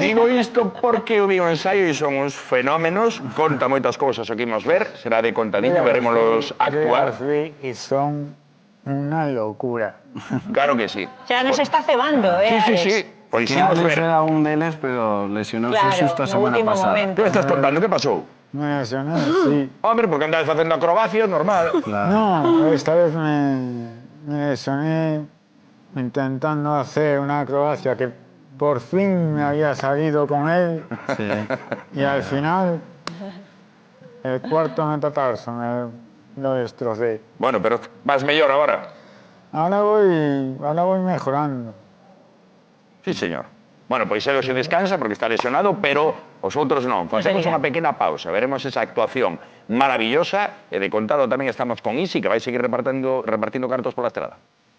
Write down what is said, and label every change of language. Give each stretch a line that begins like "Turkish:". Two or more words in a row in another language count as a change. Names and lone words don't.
Galician: Digo isto porque eu vi o ensaio e son uns fenómenos, conta moitas cousas o que imos ver, será de contadiño, veremos actuar.
Spanish: Y son una locura. Claro que sí.
Galician: Xa nos está cebando, Sí, Alex? sí. Pois Que imos Alex ver. era un deles, pero lesionouse Claro, xusto a no semana último pasada. momento. Que estás contando? Que pasou?
Spanish: Me lesioné, sí.
Galician: Hombre, porque andades facendo acrobacias, normal.
Spanish: No, esta vez me lesioné intentando hacer una acrobacia que por fin me había salido con él. Sí. Y al final, el cuarto metatarso me lo destrocé.
Galician: Bueno, pero vas mellor agora.
Spanish: Ahora voy mejorando. Sí, señor.
Galician: Bueno, pois Edo se descansa porque está lesionado, pero os outros non. Facemos unha pequena pausa, veremos esa actuación maravillosa e de contado tamén estamos con Isi, que vai seguir repartindo cartos pola estrada.